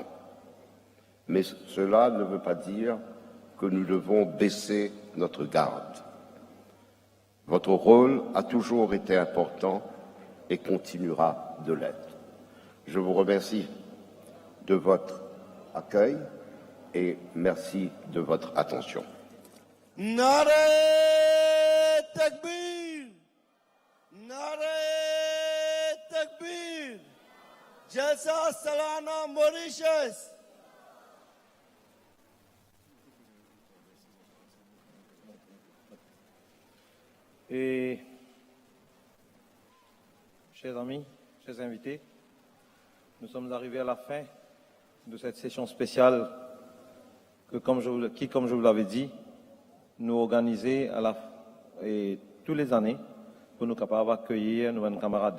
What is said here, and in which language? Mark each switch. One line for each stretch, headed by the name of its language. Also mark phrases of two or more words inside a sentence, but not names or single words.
French: Mais cela ne veut pas dire que nous devons baisser notre garde. Votre rôle a toujours été important et continuera de l'être. Je vous remercie de votre accueil et merci de votre attention.
Urdu: نعرۂ تکبیر، نعرۂ تکبیر. جلسہ سالانہ ماریشس.
French: Et, chers amis, chers invités, nous sommes arrivés à la fin de cette session spéciale comme je vous l'avais dit, nous organisons tous les années pour nous capables d'accueillir nos camarades.